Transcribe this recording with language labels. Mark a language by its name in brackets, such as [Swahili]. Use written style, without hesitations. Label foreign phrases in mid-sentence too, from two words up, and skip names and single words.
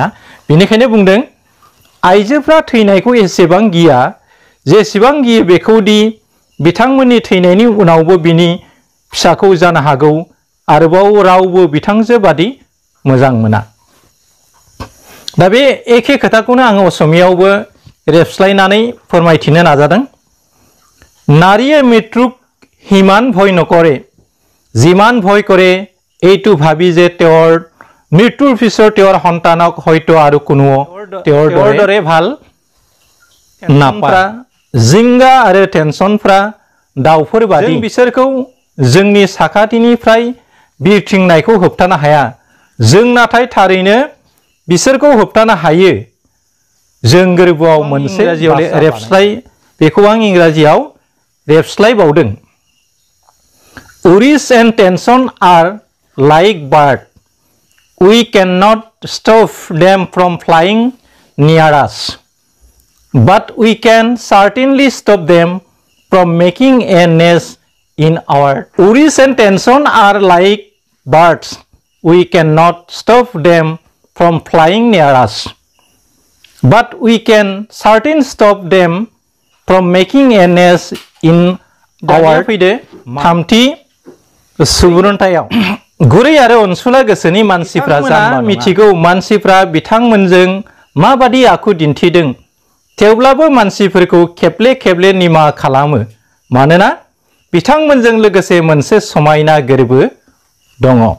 [Bodo] बेनिखायनो बुंदों आइजोफ्रा थैनायखौ एसेबां गिया जेसेबां गियो बेखौदि बिथांमोननि थैनायनि उनावबो बिनि फिसाखौ जानो हागौ आरोबाव रावबो बिथांजो बादि मोजां मोना। दा बे एखे खोथाखौनो आङो असमियावबो रेबस्लायनानै फोरमायथिनो नाजादों। [Assamese] নাৰীয়ে মৃত্যুক সিমান ভয় নকৰে, যিমান ভয় কৰে এইটো ভাবি যে তেওঁৰ মৃত্যুৰ পিছত তেওঁৰ সন্তানক হয়তো আৰু কোনো তেওঁৰ দৰে ভাল নাপায়। [Bodo] जिंगा आरो टेनसनफ्रा दाउफोर बादि बिसोरखौ जोंनि साखाथिनिफ्राय बिरथिंनायखौ होबथानो हाया। जों नाथाय थारैनो बिसोरखौ होबथानो हायो। जों गोरबोआव मोनसे रेबस्लाय बेखौ आं इंराजियाव रेबस्लायबावदों। [English] Worries and tension are like birds. We cannot stop them from flying near us, but we can certainly stop them from making a nest in our. Worries and tension are like birds. We cannot stop them from flying near us, but we can certainly stop them from making a nest in our. [Bodo] थामथि सुबुरुनथायाव गुरै आरो अनसुला गोसोनि मानसिफ्रा जाम्बा मिथिगौ मानसिफ्रा बिथांमोनजों माबादि आखु दिन्थिदों, थेवब्लाबो मानसिफोरखौ खेबले खेबले निमाहा खालामो मानोना बिथांमोनजों लोगोसे मोनसे समायना गोरबो दङ।